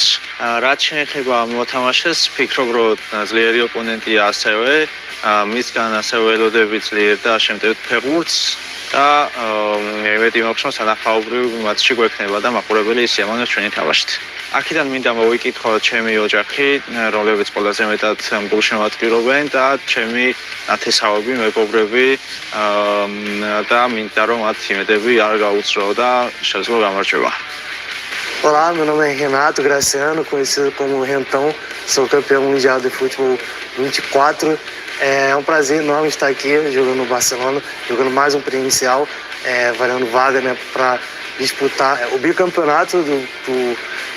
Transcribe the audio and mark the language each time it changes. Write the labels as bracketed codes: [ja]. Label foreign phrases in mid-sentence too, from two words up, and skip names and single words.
[ka] რაც შეეხება ამ მოთამაშეს, ვფიქრობ, რომ ძლიერი ოპონენტია ასევე, მისგან ასევე ველოდები ძლიერ და შემტევ ფეხბურთს და იმედი მაქვს, რომ სანახაობრივ მატჩი გვექნება და მაყურებელი ისიამოვნებს ჩვენი თამაშით. აქედან მინდა მოვიკითხო ჩემი ოჯახი, რომლებიც ყველაზე მეტად გულშემატკივრობენ და ჩემი ნათესავები, მეგობრები და მინდა რომ მათ იმედები არ გაუწრო და შესაძლოა გამარჯვება. [pt] Olá, meu nome é Renato Graciano, conhecido como Rentão, sou campeão mundial de futebol 24. É um prazer enorme estar aqui jogando no Barcelona, jogando mais um pré-inicial, valendo vaga, né, para disputar o bicampeonato do Mundial.